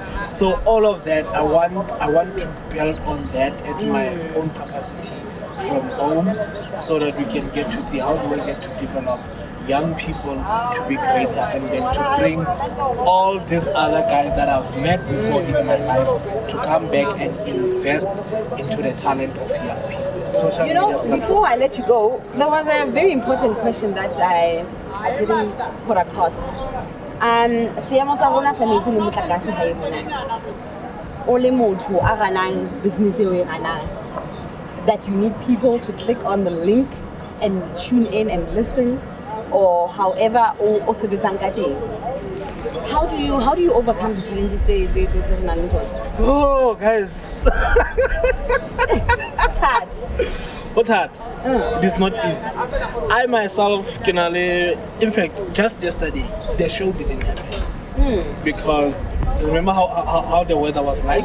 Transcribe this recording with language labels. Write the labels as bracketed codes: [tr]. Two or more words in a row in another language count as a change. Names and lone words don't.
[en] So all of that, I want to build on that at my own capacity from home, so that we can get to see how do we get to develop young people to be greater, and then to bring all these other guys that I've met before in my life to come back and invest into the talent of young people. You know, before I let you go, there was a very important question that I didn't put across. [st] Seemo sa rona sa metsi le motlakase ha e monana. O le motho a ranang business eo e ranang, [en] that you need people to click on the link and tune in and listen, or however [st] o sebetsang ka teng. [en] How do you overcome the challenges [st] tse nang le tsona? [en] Oh guys. Hard. It is not easy. I myself in fact, just yesterday the show didn't happen because remember how the weather was like.